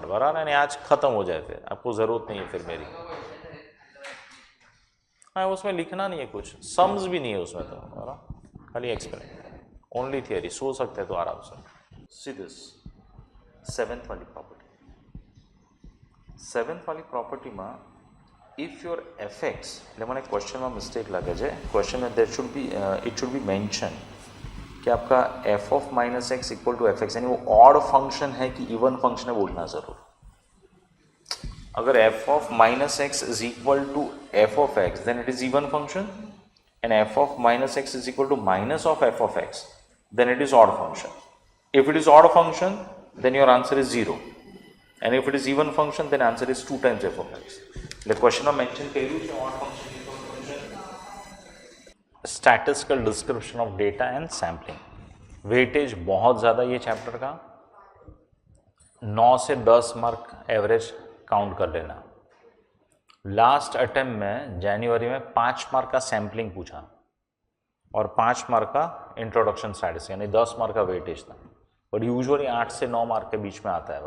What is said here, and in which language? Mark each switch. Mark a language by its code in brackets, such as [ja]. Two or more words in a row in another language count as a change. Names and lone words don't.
[hi] बराबर है, आज खत्म हो जाए, फिर आपको जरूरत नहीं है फिर मेरी। हाँ, उसमें लिखना नहीं है कुछ, सम्स भी नहीं है उसमें, तो बराबर खाली एक्सप्लेन, [en] only theory. [hi] सो सकते हैं तो आराम से। [en] see this [hi] 7th वाली प्रॉपर्टी, 7th वाली प्रोपर्टी में [en] if your effects, [gu] એટલે મને ક્વેશ્ચનમાં મિસ્ટેક લાગે છે, [en] ક્વેશ્ચન में there should be it should be mention [hi] कि आपका [en] f of minus x equal to f x, [hi] यानी वो [en] odd function [hi] है कि [en] even function [hi] है, बोलना जरूर। [en] अगर f of minus x is equal to f of x then it is even function, and f of minus x is equal to minus of f of x then it is odd function। if it is odd function then your answer is 0, and if it is even function then answer is 2 times f of x. The question of mention [gu] કર્યું છે [en] odd function even function, statistical description of data and sampling। [hi] वेटेज बहुत ज़्यादा ये चैप्टर का, 9 से 10 मार्क [en] average count [hi] कर लेना। [en] last attempt [hi] में जनवरी में 5 मार्क का सैम्पलिंग पूछा और 5 मार्क का [en] introduction statistics, [hi] यानी 10 मार्क का वेटेज था, और यूजुअली 8 से 9 मार्क के बीच में आता है।